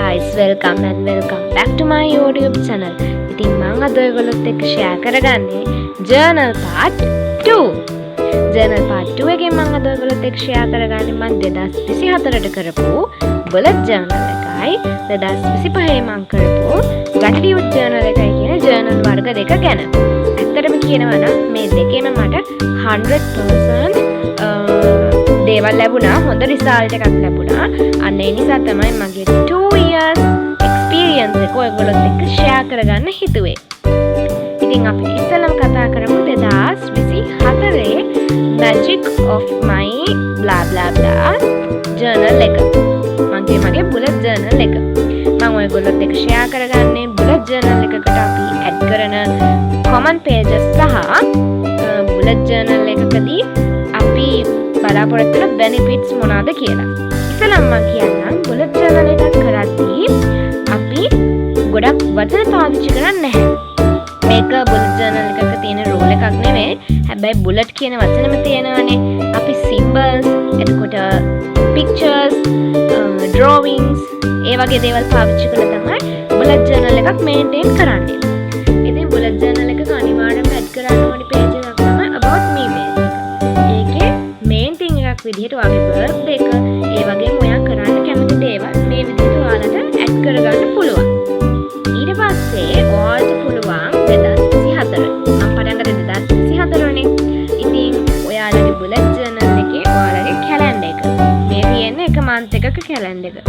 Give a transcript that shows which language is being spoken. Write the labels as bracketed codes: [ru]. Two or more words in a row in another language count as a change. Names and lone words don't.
[en] guys, welcome back to my YouTube channel. [si] ඉතින් මම අද ඔයගොල්ලොත් එක්ක share කරගන්නේ [en] journal part 2. [si] journal part 2 එකෙන් මම අද ඔයගොල්ලොත් එක්ක share කරගන්නේ මම 2024ට කරපු [en] bullet journal [si] එකයි 2025 මම කරපු [en] gratitude journal [si] එකයි කියන journal වර්ග දෙක ගැන. ඇත්තටම කියනවා නම් මේ දෙකේම මට 100% දේවල් ලැබුණා, හොඳ රිසල්ට් එකක් ලැබුණා. අන්න ඒ නිසා තමයි මගේ [en] 2 years experience [si] එක ඔයගොල්ලොත් එක්ක share කරගන්න හිතුවේ. ඉතින් අපි ඉස්සෙල්ලම කතා කරමු 2024 [en] magic of my blah blah blah journal [si] එක. මගේ [en] bullet journal [si] එක. මම ඔයගොල්ලොත් එක්ක share කරගන්නේ [en] bullet journal [si] එකකට අපි add කරන [en] common pages [si] සහ [en] bullet journal [si] එකකදී අපි බලාපොරොත්තු වෙන benefits මොනවාද කියලා. ඉතින් මම කියන්නම් [en] bullet journal [si] එකක් කරද්දී අපි ගොඩක් වචන පාවිච්චි කරන්නේ නැහැ. මේක [en] bullet journal [si] එකක තියෙන rule එකක් නෙමෙයි. හැබැයි bullet කියන වචනේම තියෙනවානේ. අපි symbols, එතකොට [en] pictures, drawings [si] ඒ වගේ දේවල් පාවිච්චි කරලා තමයි [en] bullet journal [si] එකක් maintain කරන්නේ. ඉතින් [en] bullet journal [si] එකක අනිවාර්යයෙන්ම add කරන්න ඕනි page එකක් තමයි [en] about me page [si] එක. ඒකේ [en] main thing [si] එකක් විදිහට ඔයාගේ birthday එක, ඒ වගේම ඔයා කරන්න කැමති දේවල් මේ විදිහට ඔයාලට add කරගන්න පුළුවන්. ඊට පස්සේ ඔයාලට පුළුවන් 2024 මම පටන් ගත්තේ 2024 නේ. ඉතින් ඔයාලගේ [en] bullet journal [si] එකේ ඔයාලගේ calendar එක මේ තියෙන්නේ එක month එකක calendar එක.